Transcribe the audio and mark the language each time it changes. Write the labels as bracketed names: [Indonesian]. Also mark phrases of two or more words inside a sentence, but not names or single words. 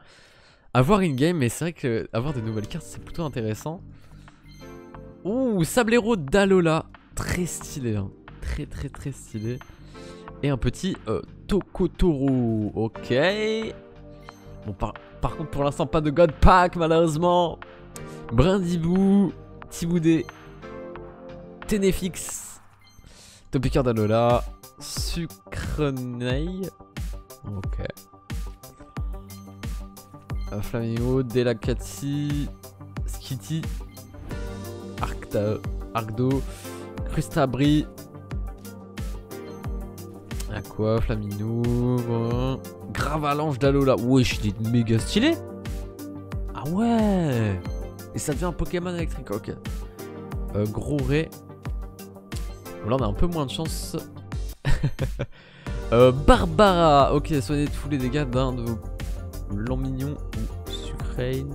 [French] Avoir une game, mais c'est vrai que avoir des nouvelles cartes c'est plutôt intéressant. Ouh, Sablero d'Alola. Très stylé, hein. Très stylé. Et un petit Tokotoro. Ok. Bon, par contre, pour l'instant, pas de God Pack, malheureusement. Brindibou. Tiboudé. Ténéfix. Topiqueur d'Alola. Sucreneille. Ok. Flamingo, Delacati, Skitty, Arcdo, Crustabri, Aqua, Flamingo, Gravalanche d'Alola. Wesh, il est méga stylé. Ah ouais. Et ça devient un Pokémon électrique, ok. Gros Ray. Bon, là on a un peu moins de chance. Barbara. Ok, soignez tous les dégâts d'un de vos Lampignon ou Sucrane.